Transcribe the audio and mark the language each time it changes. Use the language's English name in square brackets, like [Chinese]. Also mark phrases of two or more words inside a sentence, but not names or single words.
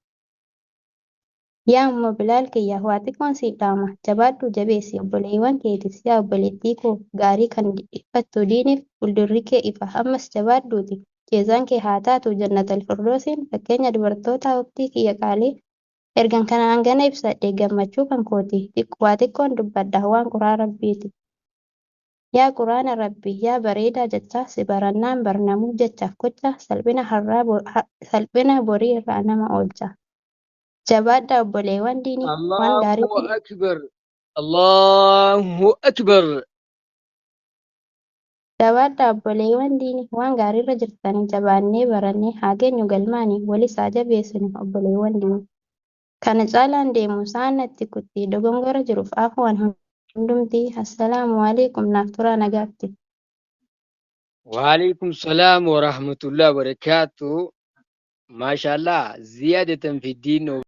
[Oromo] Yaa Ummu Bilaal kiyya waa xiqqoon siif dhaama jabaadhuu jabeessi obboleewwan keetis yaa obboleettii koo gaarii kan dhiphattu diiniif fuuldurri kee ifa ammas jabaadhuuti jeezaan kee haa taatu jannatal firdoosiin fakkeenya dubartoota waqtii kiyya qaalii ergan kanaan gana ibsadhe gammachuu kan kooti waa xiqqoon dubbadha waan quraa rabbiiti. Yaa quraana rabbii yaa bareedaa jechaa si barannaan barnamuu jechaaf gocha salphina borii irraa nama oolcha. Jabaadhaa obboleewwan diinii waan gaarii [Arabic] الله أكبر. الله أكبر. [Oromo] jabaadhaa obboleewwan diinii waan gaariirra jirtanii jabaannee barannee haa geenyu galmaanii walis haa jabeessinu obboleewwan diinii. Kana caalaan deemu sa'aan natti kutti dogongora jiruuf afwaan hundumtii [Arabic] السلام عليكم [Oromo] naaf turaa nagaatti. [Arabic] وعليكم السلام ورحمة الله وبركاته. ما شاء الله زيادة في الدين